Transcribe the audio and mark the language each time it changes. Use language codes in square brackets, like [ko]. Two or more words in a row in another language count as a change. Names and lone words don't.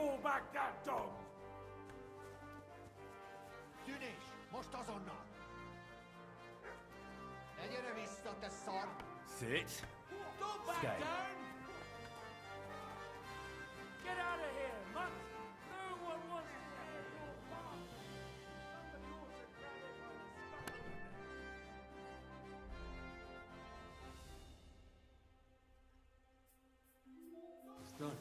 [en] back that dog! [hu] Tűnés! Most azonnal! Ne gyere vissza, te szar! [en] Sit. Go back Stay. down! Get out of here, mutt! No one wants to hear your bark! It's done.